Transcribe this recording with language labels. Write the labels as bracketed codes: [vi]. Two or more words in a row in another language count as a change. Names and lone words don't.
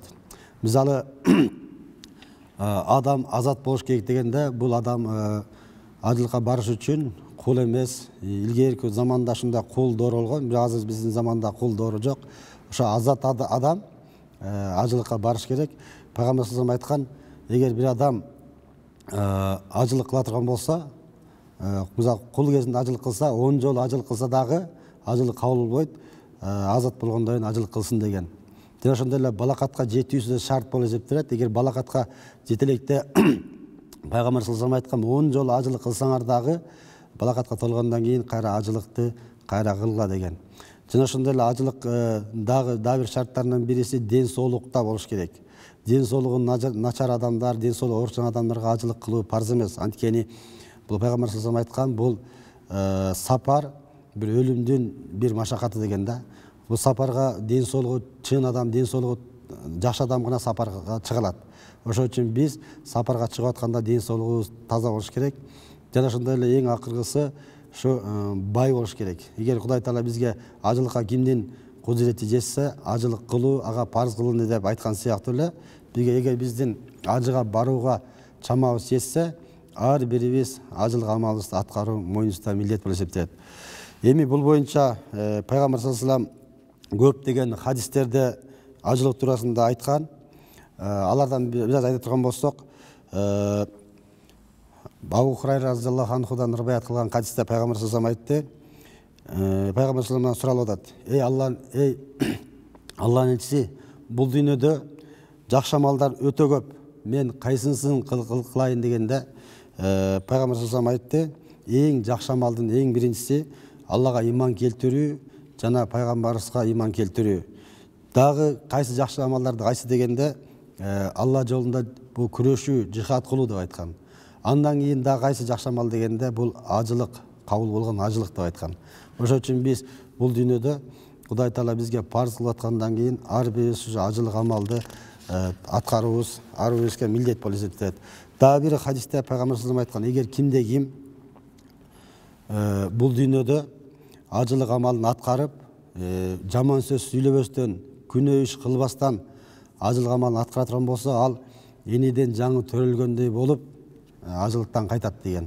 [ky] Мисалы адам азат болуш керек дегенде, бул адам ажылыкка барыш үчүн кул эмес. Илгерки заманда ушундай кул доору болгон, бирок азыр биздин заманда кул доору жок. Ошо азат адам ажылыкка барыш керек. Пайгамбар [ar] صلى الله عليه وسلم [ky] айткан, эгер бир адам ажылык кыла турган болсо, мисалы кул кезинде ажылык кылса, 10 жолу ажылык кылса дагы ажылык кабыл болбойт, азат болгондон кийин ажылык кылсын деген. Жана ошондой эле балакатка жетүүсү шарт болуп эсептелет. Эгер балакатка жете электе Пайгамбар [ar] صلى الله عليه وسلم [ky] айткан, 10 жолу ажылык кылсаңар дагы балакатка толгондон кийин кайра ажылыкты кайра кылгыла деген. Жана ошондой эле ажылык дагы бир шарттарынын бириси ден соолукта болуш керек. Ден соолугу начар адамдар, ден соолугу оорчан адамдарга ажылык кылуу парз эмес. Анткени бул Пайгамбар [ar] صلى الله عليه وسلم [ky] айткан, бул сапар бир өлүмдүн бир машакаты деген да. Бул сапарга ден соолугу чын адам, ден соолугу жакшы адам гана сапарга чыга алат. Ошон үчүн биз сапарга чыгып атканда ден соолугубуз таза болуш керек. Жана ошондой эле эң акыркысы ушу бай болуш керек. Эгер Кудай Таала бизге ажылыкка кимдин кудурети жетсе, ажылык кылуу ага парз кылынды деп айткан сыяктуу эле, бизге эгер биздин ажыга барууга чамабыз жетсе, ар бирибиз ажылык амалыбызды аткаруу мойнубузда милдет болуп эсептелет. Эми бул боюнча Пайгамбар [ar] صلى الله عليه وسلم [ky] көптөгөн хадистерде ажылык туурасында айткан. Алардан бир аз айта турган болсок, Абу Хурайра [ar] رضي الله عنه [ky] риваят кылган хадисте Пайгамбар [ar] صلى الله عليه وسلم [ky] айтты. Пайгамбар [ar] صلى الله عليه وسلم [ky] суралып атат: "Эй Алланын элчиси, бул дүйнөдө жакшы амалдар өтө көп. Мен кайсынысын кылайын дегенде, Пайгамбар [ar] صلى الله عليه وسلم [ky] айтты: "Эң жакшы амалдын эң биринчиси Аллага иман келтирүү жана пайгамбарыбызга иман келтирүү. Дагы кайсы жакшы амалдарды кайсы дегенде, Алла жолунда бул күрөшүү, жихад кылуу деп айткан. Андан кийин да кайсы жакшы амал дегенде бул ажылык, кабыл болгон ажылык деп айткан. Ошон үчүн биз бул дүйнөдө Кудай Таала бизге парыз кылып аткандан кийин ар бирибиз ушу ажылык амалды аткарыбыз ар бирибизге милдет болуп эсептелет. Дагы бир хадисте пайгамбар [ar] صلى الله عليه وسلم [ky] айткан, эгер кимде ким бул дүйнөдө ажылык амалын аткарып, жаман сөз сүйлөбөстөн, күнөө иш кылбастан ажылык амалын аткара турган болсо, ал эниден жаңы төрөлгөндөй болуп, ажылыктан кайтат деген.